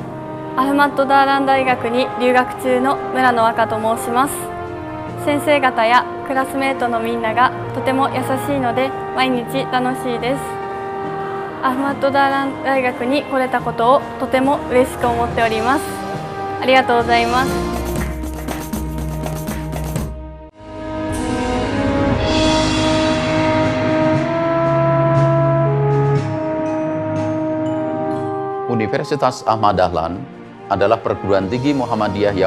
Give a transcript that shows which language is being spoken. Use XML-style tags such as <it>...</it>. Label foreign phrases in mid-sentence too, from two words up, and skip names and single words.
<ja>アフマッドダーラン大学に留学中の村野和歌と申します。先生方やクラスメートのみんながとても優しいので毎日楽しいです。アフマッドダーラン大学に来れたことをとても嬉しく思っております。ありがとうございます。</ja> <id>Universitas Ahmad Dahlan adalah perguruan tinggi Muhammadiyah yang</id>